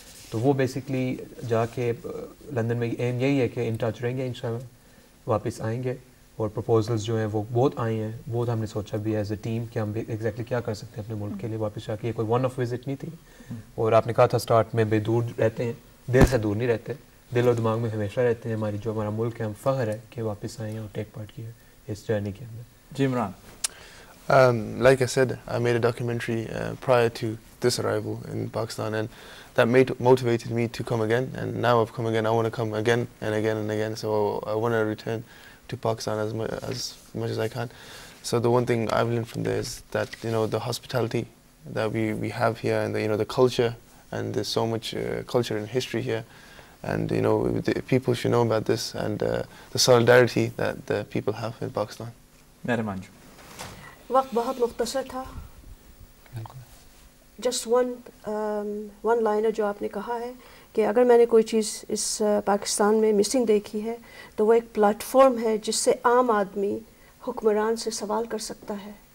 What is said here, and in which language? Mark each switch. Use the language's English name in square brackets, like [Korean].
[Urdu] تو وہ بیسکلی جا کے لندن میں ایم یہی ہے کہ ان ٹچ رہیں گے، انشاءاللہ واپس آئیں گے، اور پرپوزلز جو ہیں وہ بہت آئے ہیں، بہت ہم نے سوچا بھی ایز اے ٹیم کہ ہم ایگزیکٹلی کیا کر سکتے ہیں اپنے ملک کے لیے واپس جا کے. یہ کوئی ون آف وزٹ نہیں تھی، اور آپ نے کہا تھا اسٹارٹ میں بے دور رہتے ہیں، دل سے دور نہیں رہتے، دل اور دماغ میں ہمیشہ رہتے ہیں. ہماری جو ہمارا ملک ہے، ہم فخر ہے کہ واپس آئے ہیں اور ٹیک پارٹ کیا اس جرنی کے اندر. جی Imran. [English] Like I said, I made a documentary prior to this arrival in Pakistan, and that motivated me to come again, and now I've come again. I want to come again and again and again, so I want to return to Pakistan as much as I can. So the one thing I've learned from there is that the hospitality that we have here, and the culture, and there's so much culture and history here, and the people should know about this, and the solidarity that the people have in Pakistan. [Urdu] میرے مانجو. وقت بہت مختصر تھا، just one liner جو آپ نے کہا ہے کہ اگر میں نے کوئی چیز اس پاکستان میں مسنگ دیکھی ہے تو وہ ایک پلیٹ فارم ہے جس سے عام آدمی حکمران سے سوال کر سکتا ہے.